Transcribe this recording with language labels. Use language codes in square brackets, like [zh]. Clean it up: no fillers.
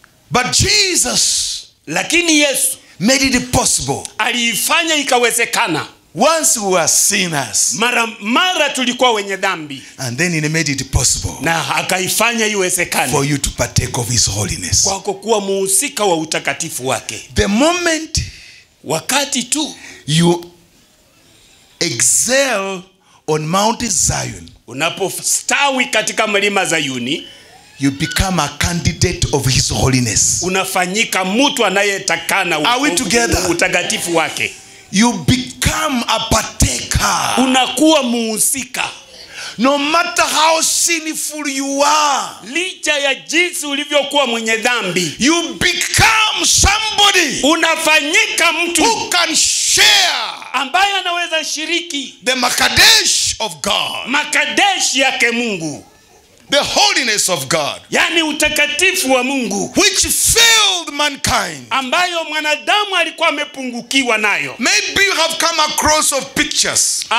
[en] But Jesus, [sw] lakini Yesu [en] made it possible. [sw] Aliifanya ikawezekana. [en] Once we were sinners, [sw] mara tulikuwa wenye dhambi, [en] and then he made it possible [sw] na akaifanya iwezekane [en] for you to partake of his holiness. [sw] Kwako kuwa muhusika wa utakatifu wake. [en] The moment [sw] wakati tu [en] you excel on Mount Zion, [sw] unapostawi katika mlima Zayuni, [en] you become a candidate of his holiness. [sw] Unafanyika mtu anayetakana utakatifu wake. [en] You become a partaker. [sw] Unakuwa muhusika. [en] No matter how sinful you are, [sw] licha ya jinsi ulivyokuwa mwenye dhambi, [en] you become somebody [sw] unafanyika mtu [en] who can share, [sw] ambaye anaweza shiriki [en] the makadesh of God, [sw] makadesh yake Mungu, [en] the holiness of God, [sw] yani utakatifu wa Mungu, [en] which failed mankind, [sw] ambayo mwanadamu alikuwa amepungukiwa nayo. [en] Maybe you have come across of pictures.